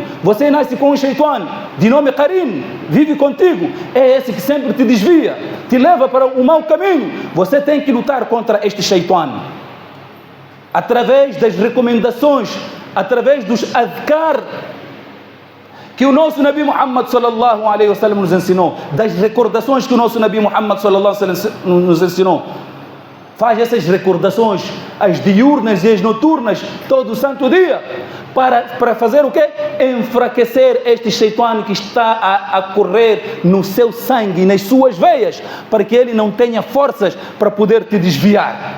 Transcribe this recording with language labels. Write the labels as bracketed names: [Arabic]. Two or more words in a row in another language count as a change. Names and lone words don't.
[Portuguese] Você nasce com um shaitan de nome Qarin, vive contigo. É esse que sempre te desvia, te leva para o mau caminho. Você tem que lutar contra este shaitan através das recomendações, através dos adhkar que o nosso Nabi Muhammad [Arabic] صلى الله عليه وسلم [Portuguese] nos ensinou, das recordações que o nosso Nabi Muhammad [Arabic] صلى الله عليه وسلم [Portuguese] nos ensinou. Faz essas recordações, as diurnas e as noturnas, todo o santo dia, para fazer o quê? Enfraquecer este shaitan que está a correr no seu sangue, nas suas veias, para que ele não tenha forças para poder te desviar.